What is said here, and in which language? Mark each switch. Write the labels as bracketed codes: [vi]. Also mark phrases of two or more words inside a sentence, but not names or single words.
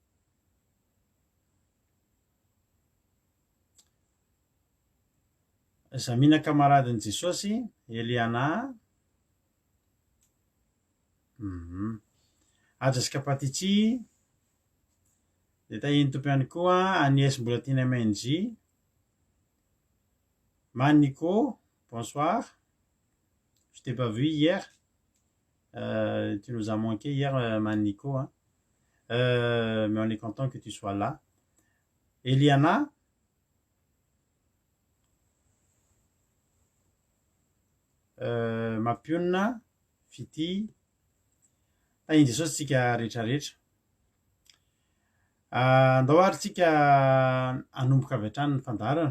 [mg] Zamina Kamaradin'i Jesosy, Eliana, Ajaska Patitsi, dia tahiny tompo ihany koa Agnès Mbolatina MNJ, Manico, [fr] bonsoir, je t'ai pas vu hier. Tu nous as manqué hier, Manico, hein. Mais on est content que tu sois là. [mg] Eliana, Mapiona, Fity, indry zao tsika rehetrarehetra. Andao ary tsika hanomboka avy hatrany ny fandarana.